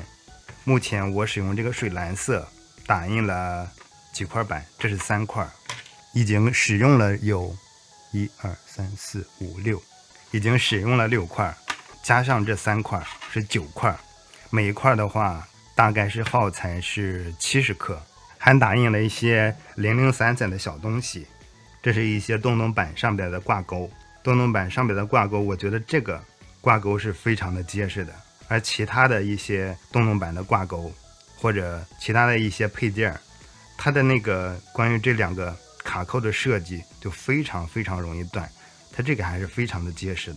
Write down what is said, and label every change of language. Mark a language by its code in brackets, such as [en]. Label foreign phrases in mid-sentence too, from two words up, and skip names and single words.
[zh] 目前我使用這個水藍色打印了幾塊板，這是3塊，已經使用了有 1、2、3、4、5、6，已經使用了6塊，加上这3塊是9塊，每一塊的話大概是耗材是70克，還打印了一些零零散散的小東西。這是一些洞洞板上邊的掛鈎，洞洞板上邊的掛鈎，我覺得這個掛鈎是非常的結實的，而其他的一些洞洞板的掛鈎或者其他的一些配件，它的那個關於这2個卡扣的設計就非常非常容易斷，它这個還是非常的結實的。